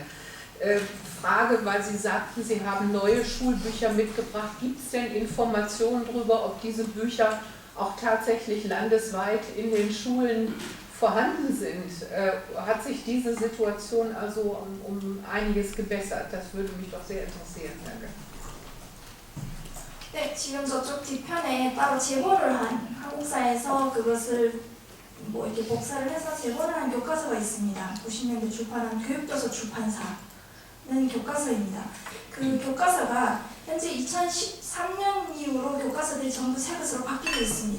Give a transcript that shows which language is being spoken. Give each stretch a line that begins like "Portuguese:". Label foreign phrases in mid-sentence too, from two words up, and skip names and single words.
German: Frage, weil Sie sagten, Sie haben neue Schulbücher mitgebracht. Gibt es denn Informationen darüber, ob diese Bücher auch tatsächlich landesweit in den Schulen vorhanden sind? Hat sich diese Situation also um einiges gebessert? Das würde mich doch sehr interessieren. Danke.
Korean: 네, 지금 저쪽 뒤편에 따로 제보를 한 한국사에서 그것을 이렇게 복사를 해서 제보를 한 교과서가 있습니다. 90년대 출판한 교육도서 출판사는 교과서입니다. 그 교과서가 현재 2013년 이후로 교과서들이 전부 새 것으로 바뀌고 있습니다.